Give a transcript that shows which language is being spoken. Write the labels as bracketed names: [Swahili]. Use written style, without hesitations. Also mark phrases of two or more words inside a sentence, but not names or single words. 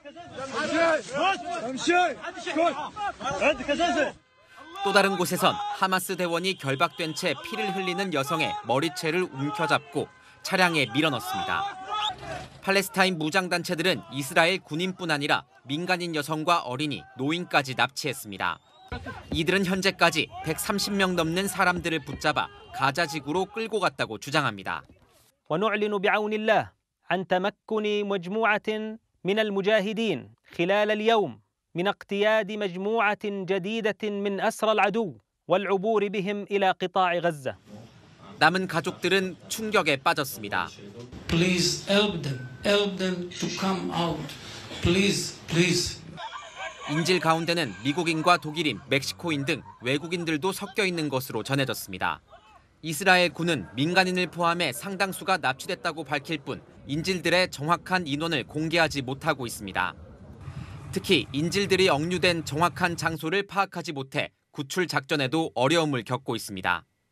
[Korean] 또 다른 곳에선 하마스 대원이 결박된 채 피를 흘리는 여성의 머리채를 움켜잡고 차량에 밀어넣습니다. 팔레스타인 무장단체들은 이스라엘 군인뿐 아니라 민간인 여성과 어린이, 노인까지 납치했습니다. 이들은 현재까지 130명 넘는 사람들을 붙잡아 가자지구로 끌고 갔다고 주장합니다. [Arabic] ونعلن بعون الله عن تمكن مجموعة من المجاهدين خلال اليوم من اقتياد مجموعة جديدة من أسرى العدو والعبور بهم إلى قطاع غزة. [Korean] 남은 가족들은 충격에 빠졌습니다. [English] Please help them to come out. Please. [Korean] 인질 가운데는 미국인과 독일인, 멕시코인 등 외국인들도 섞여 있는 것으로 전해졌습니다. 이스라엘 군은 민간인을 포함해 상당수가 납치됐다고 밝힐 뿐 인질들의 정확한 인원을 공개하지 못하고 있습니다. 특히 인질들이 억류된 정확한 장소를 파악하지 못해 구출 작전에도 어려움을 겪고 있습니다.